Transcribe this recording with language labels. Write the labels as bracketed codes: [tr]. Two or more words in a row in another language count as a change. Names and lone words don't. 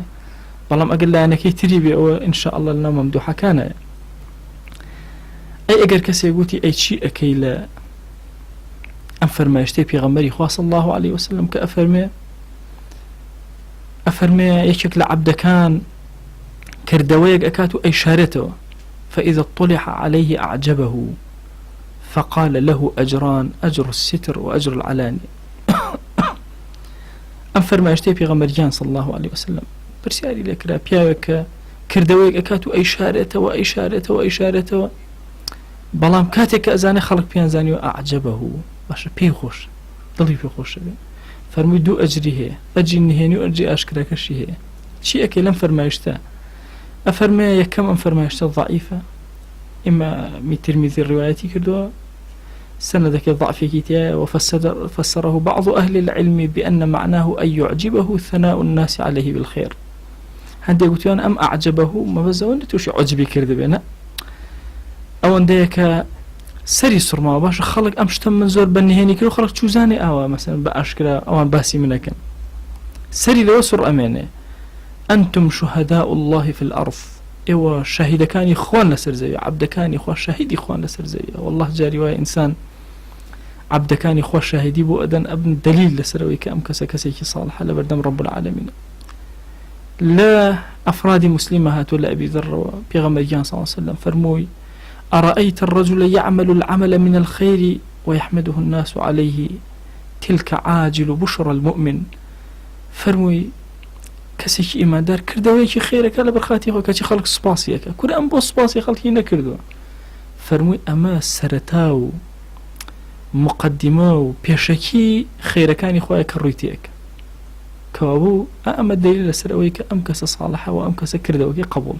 [ckb] بەڵام ئەگەر لایەنەکەی تری بێ، ئەوە [ar] ئینشاءالله [ckb] لەناو مەمدوحەکانایە. ئەی ئەگەر کەسێک گوتی ئەی چی ئەکەی لە ئەم فەرمایشتەی پێغەمبەری خوا [ar] صلی الله عليه وسلم [ckb] کە ئەفەرمێ یەکێک لە عەبدەکان کردەوەیەک ئەکات و ئەیشارێتەوە، [ar] فإذا اطلع عليه أعجبه فقال له أجران، أجر الستر وأجر العلانية. [ckb] ئەم فەرمایشتەی پێغەمبەریان [ar] صلی الله عليه وسلم [ckb] پرسیاری لێکرا پیاوێک کە کردەوەیەک ئەکات و ئەیشارێتەوە، بەڵام کاتێک کە ئەزانێ خەڵک پێیان زانیوە ئەعجەبەه، باشە پێی خۆش، دڵی پێ خۆشە بێ. فەرمووی دوو ئەجری هەیە، ئەجری نهێنی و ئەجری ئاشکراکەشی هەیە. چی ئەکەی لەم فەرمایشتە؟ ئەفەرمێ یەکەم ئەم فەرمایشتە ضعیفە، ئیمامی ترمیزی ڕیوایەتی کردووە، سندێکی ضعفێکی تایە، [ar] وفسره بعض أهل العلم بأن معناه أن يعجبه ثناء الناس عليه بالخير. [ckb] هەندێک گوتیان ئەم ئەعجەبەه مەبەزەوە تووشی عەجبی کرد بێنە، ئەوەندەیە کە سەری سوڕماوە، باشە خەڵک ئەم شتە من زۆر بەنهێنی کرد و خەڵک چوزانێ ئاوا مەسەلەن بە ئاشکرا ئەوان باسی منەکەن، سەری لەوە سوڕ ئەمێنێ. [ar] أنتم شهداء الله في الأرض، [ckb] ئێوە شاهیدەکانی خوان لەسەر زەویە، عەبدەکانی خوا شاهیدی خوان لەسەر زەویە. والله جاری وایە ئینسان عەبدەکانی خوا شاهیدی بۆ ئەدەن ئەبن دلیل لەسەرەوەی کە ئەم کەسە کەسێکی ساڵحە لە بەردەم [ar] ڕەب العالەمین. [ckb] لە ئەفرادی مسلمە هاتووە لە ئەبی ذەرەوە پێغەمبەریان [ar] صلی الله عليه وسلم فەرمووی: أرأيت الرجل يعمل العمل من الخير ويحمده الناس عليه تلك عاجل بشرى المؤمن. [ckb] فەرمووی کەسێکی ئیماندار کردەوەیەکی خێرەکە لە بەرخاتی خۆی کەچی خەڵک سوپاسیەکە، کورە ئەم بۆ سوپاسی خەڵکی نەکردووە. فەرمووی ئەمە سەرەتا و مقدمە و پێشەکی خێرەکانی خۆیە کە ڕووی تێکە، کەوا بوو ئەمە دلیل لەسەر ئەوەی کە ئەم کەسە ساڵحەوە، ئەم کەسە کردەوەکی قبوڵ.